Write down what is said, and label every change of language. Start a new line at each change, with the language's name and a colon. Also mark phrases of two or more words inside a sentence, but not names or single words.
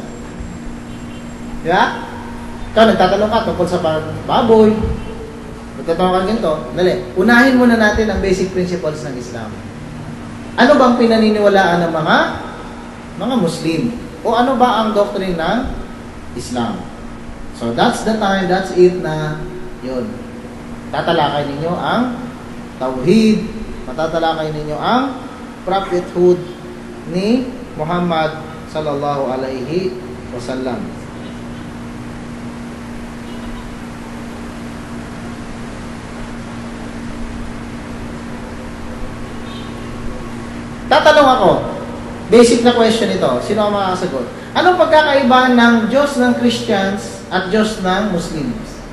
Filipino: Di ba? Ikaw, nagtatanong ka tungkol sa baboy, magtatanong ka ganito, dali. Unahin muna natin ang
English: basic principles
Filipino: ng Islam. Ano bang pinaniniwalaan ng mga Muslim? O ano ba ang doctrine ng Islam?
English: So that's the time, that's it
Filipino: na yun. Tatalakay ninyo ang Tauhid, matatalakay ninyo ang prophethood ni Muhammad
Arabic: صلى الله عليه وسلم.
Filipino: Tatanong ako, basic na question ito. Sino ang makakasagot? Anong pagkakaiba ng Diyos ng Christians at Diyos ng Muslims?